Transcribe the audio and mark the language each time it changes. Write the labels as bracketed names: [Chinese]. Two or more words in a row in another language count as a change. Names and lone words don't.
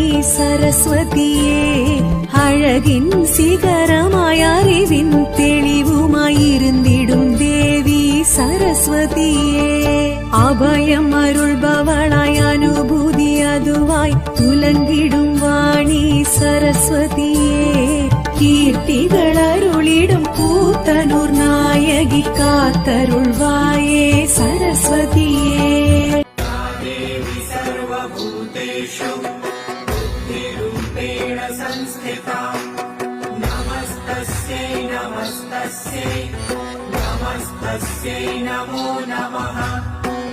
[Tamil] சரஸ்வதியே, அழகின் சிகரமாய் அறிவின் தெளிவுமாயிருந்திடும் தேவி சரஸ்வதியே, அபயம் அருள்பவளாய் அனுபூதி அதுவாய் துலங்கிடும் வாணி சரஸ்வதியே, கீர்த்திகள் அருளிடும் கூத்தனூர் நாயகி காத்தருள்வாயே சரஸ்வதியே. [Sanskrit] देवी सर्वभूतेषु बुद्धिरूपेण संस्थिता, नमस्तस्यै नमस्तस्यै नमस्तस्यै नमो नमः।